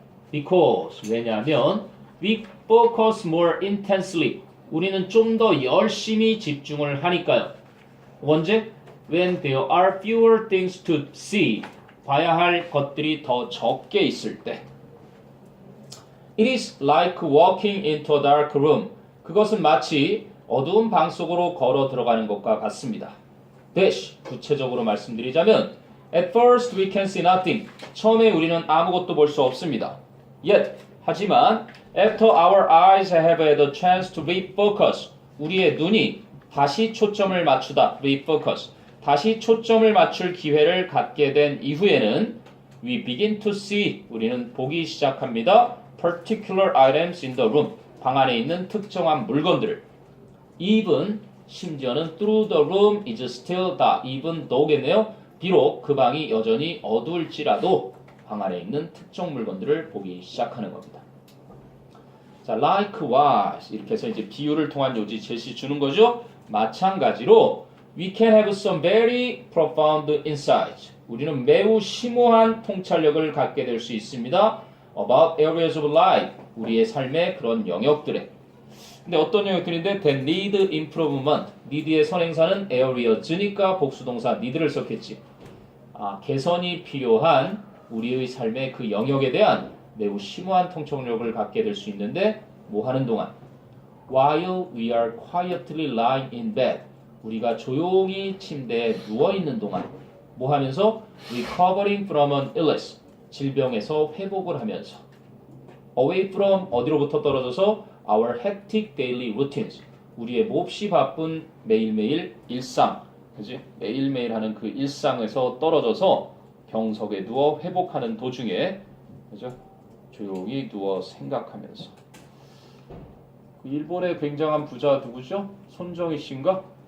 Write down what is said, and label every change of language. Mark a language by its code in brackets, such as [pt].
[en] Because, [ko] 왜냐하면 [en] we focus more intensely, [ko] 우리는 좀 더 열심히 집중을 하니까요. 언제? [en] When there are fewer things to see, [ko] 봐야 할 것들이 더 적게 있을 때. [en] It is like walking into a dark room. [ko] 그것은 마치 어두운 방 속으로 걸어 들어가는 것과 같습니다. [en] Dash, [ko] 구체적으로 말씀드리자면 [en] At first we can see nothing. [ko] 처음에 우리는 아무것도 볼 수 없습니다. [en] Yet, [ko] 하지만 [en] After our eyes have had a chance to refocus, [ko] 우리의 눈이 다시 초점을 맞추다, [en] refocus, [ko] 다시 초점을 맞출 기회를 갖게 된 이후에는 [en] we begin to see, [ko] 우리는 보기 시작합니다. [en] particular items in the room, [ko] 방 안에 있는 특정한 물건들을. [en] even, [ko] 심지어는 [en] through the room is still dark, even though겠네요. [ko] 비록 그 방이 여전히 어두울지라도 방 안에 있는 특정 물건들을 보기 시작하는 겁니다. 자, [en] likewise [ko] 이렇게 해서 이제 비유를 통한 요지 제시 주는 거죠. 마찬가지로 [en] we can have some very profound insights. [ko] 우리는 매우 심오한 통찰력을 갖게 될 수 있습니다. [en] about areas of life, [ko] 우리의 삶의 그런 영역들에. 근데 어떤 영역들인데 [en] that need improvement, [ko] need의 선행사는 areas니까 복수동사 need를 썼겠지. 개선이 필요한 우리의 삶의 그 영역에 대한 매우 심오한 통찰력을 갖게 될 수 있는데 뭐 하는 동안? [en] While we are quietly lying in bed, [ko] 우리가 조용히 침대에 누워있는 동안 뭐 하면서? [en] Recovering from an illness, [ko] 질병에서 회복을 하면서. [en] Away from, [ko] 어디로부터 떨어져서? [en] Our hectic daily routines, [ko] 우리의 몹시 바쁜 매일매일 일상, 그지? 매일매일 하는 그 일상에서 떨어져서 병석에 누워 회복하는 도중에, 그죠? 조용히 누워 생각하면서. 일본의 굉장한 부자 누구죠? 손정희 씨인가?